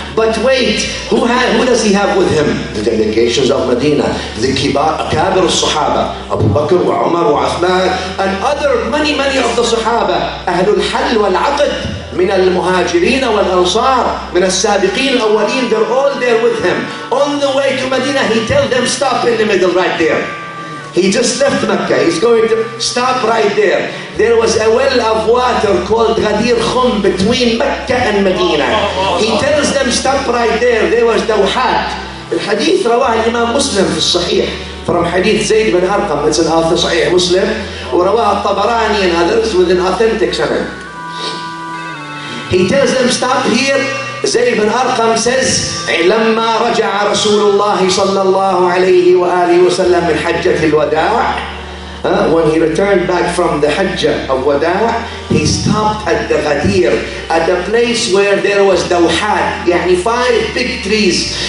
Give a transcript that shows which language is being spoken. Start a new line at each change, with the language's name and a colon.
English: But wait, who does he have with him? The delegations of Medina, the Kabir al-Sahaba, Abu Bakr wa Umar wa Uthman, and other many of the Sahaba, Ahlul Hal wal Aqd,
Arabic: من المهاجرين والأنصار, من السابقين الأولين,
English: they're all there with him. On the way to Medina, he tells them, stop in the middle right there. He just left Mecca. He's going to stop right there. There was a well of water called Ghadir Khum between Mecca and Medina. He tells them, stop right there. There was Dawhat.
Arabic: الحديث رواه الإمام مسلم في الصحيح from حديث زيد بن أرقم.
English: It's an author صحيح مسلم.
Arabic: ورواه الطبراني
English: and others with an authentic sanad. He tells them, stop here. زيد بن أرقم says,
Arabic: لما رجع رسول الله صلى الله عليه وآله وسلم من حجة الوداع,
English: when he returned back from the Hajjah of Wada', he stopped at the Ghadir, at the place where there was Dawhat, yani 5 big trees.